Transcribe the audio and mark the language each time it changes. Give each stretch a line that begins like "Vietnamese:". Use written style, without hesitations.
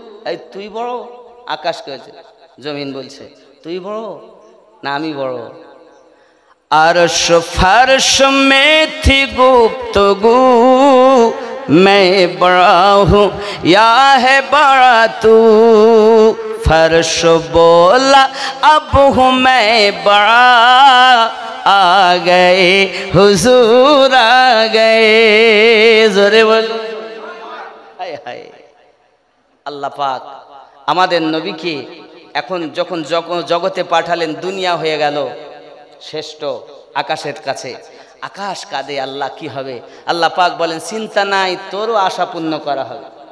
Bangla: এই তুই বড়, আকাশ কইছে, জমিন বলছে তুই বড় না আমি বড়।
Hindi: अर्श फर्श में थी गुफ्तगू, मैं बड़ा हूँ या है बड़ा तू। फर्श बोला अब हूँ मैं बड़ा, आ गए हुजूर आ गए। जोरे बोलो हाय हाय।
Bangla: আল্লাহ পাক আমাদের নবীকে এখন যখন জগতে পাঠালেন, দুনিয়া হয়ে গেল শ্রেষ্ঠ আকাশের কাছে। আকাশ কাঁদে, আল্লাহ কি হবে? আল্লাহ পাক বলেন, চিন্তা নাই, তোরও আশা পূর্ণ করা হবে।